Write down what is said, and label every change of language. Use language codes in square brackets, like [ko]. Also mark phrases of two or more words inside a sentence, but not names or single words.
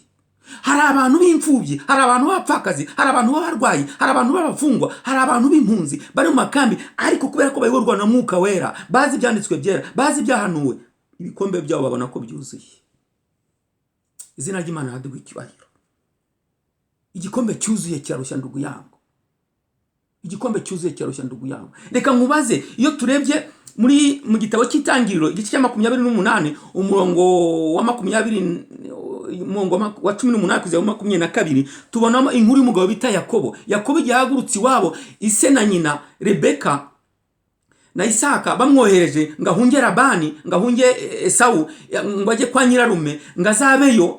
[rw] Hari abantu b'imfubyi, hari abantu b'abapfakazi, hari abantu b'abarwayi, hari abantu b'abafungwa, hari abantu b'impunzi bari mu makambi, ariko kubera ko bayoborwa na mwuka wera, bazi ibyanditswe byera, bazi ibyahanuwe, ibikombe byabo babona ko byuzuye. Izina ry'Imana haduwe icyubahiro. Igikombe cyuzuye kirarushya [sw] ndugu yangu. [rw] Igikombe cyuzuye kirarushya [sw] ndugu yangu. [rw] Reka nkubaze, iyo turebye mu gitabo cy'Itangiriro igice cya 28 umurongo wa 20 umurongo wa 18 kugeza 22, tubonamo inkuru y'umugabo bita Yakobo. Yakobo yahagurutse iwabo, ise na nyina Rebeka na Isaka bamwohereje ngahunge Labani, ngahunge Esawu, ngo ajye kwa nyirarume ngazabeyo.